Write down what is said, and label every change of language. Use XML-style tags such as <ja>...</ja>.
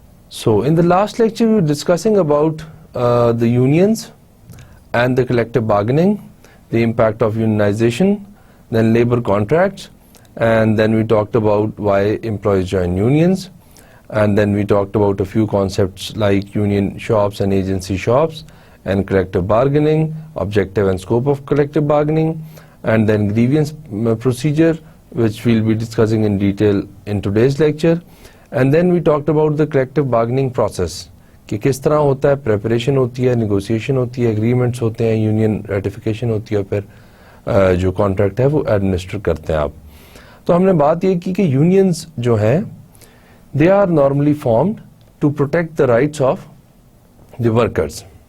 <en>So in the last lecture, we were discussing about the unions and the collective bargaining, the impact of unionization, then labor contracts, and then we talked about why employees join unions. And then we talked about a few concepts like union shops and agency shops, and collective bargaining, objective and scope of collective bargaining, and then grievance procedure, which we'll be discussing in detail in today's lecture. And then we talked about the collective bargaining process,</en> <ur>کہ کس طرح ہوتا ہے, preparation ہوتی ہے, negotiation ہوتی ہے, agreements ہوتے ہیں, union ratification ہوتی ہے, پھر جو contract ہے وہ administer کرتے ہیں آپ. تو ہم نے بات یہ کی کہ unions جو ہیں</ur> <en>they are normally formed to protect the rights of the workers.</en>